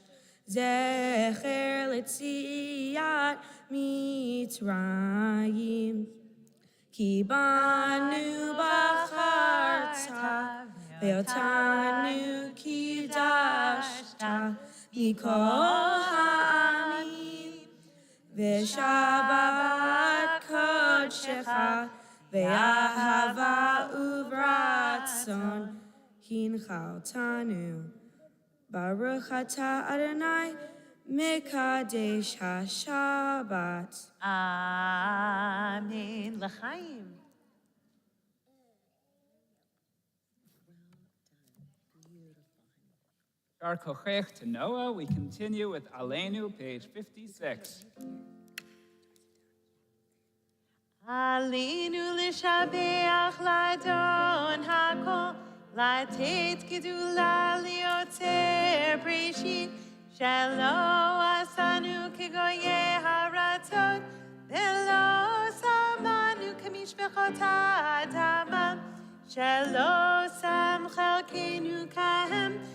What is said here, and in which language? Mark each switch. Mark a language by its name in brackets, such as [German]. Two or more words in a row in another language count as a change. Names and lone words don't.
[Hebrew] זכר ליציאת מצרים. כי בנו בחרת ואותנו קדשת מכל העמים. ושבת קדשך ואהבה וברצון הנחלתנו. ברוך אתה ה' מקדש השבת. אמן. לחיים. יישר כוח [English] to Noah. We continue with Aleinu, page 56. [Hebrew] עלינו לשבח לאדון הכל, לתת גדולה ליוצר בראשית, שלא עשנו כגויי הרצון, ולא שמנו כמשפחות האדמה, שלא שם חלקנו כהם,